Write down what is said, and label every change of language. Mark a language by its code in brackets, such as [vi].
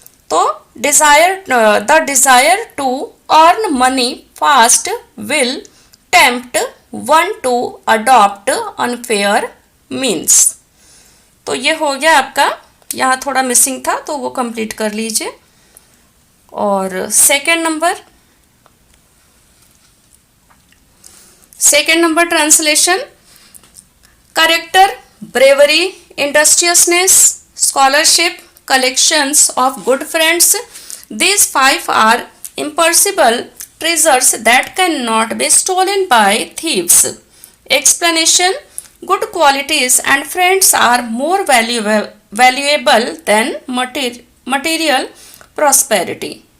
[en] तो the desire to earn money fast will tempt one to adopt unfair means. [hi] तो ये हो गया आपका, यहाँ थोड़ा मिसिंग था तो वो कंप्लीट कर लीजिए. [en] और second number translation: character, bravery, industriousness, scholarship, collections of good friends. These 5 are imperishable treasures that cannot be stolen by thieves. Explanation: good qualities and friends are more valuable than material prosperity.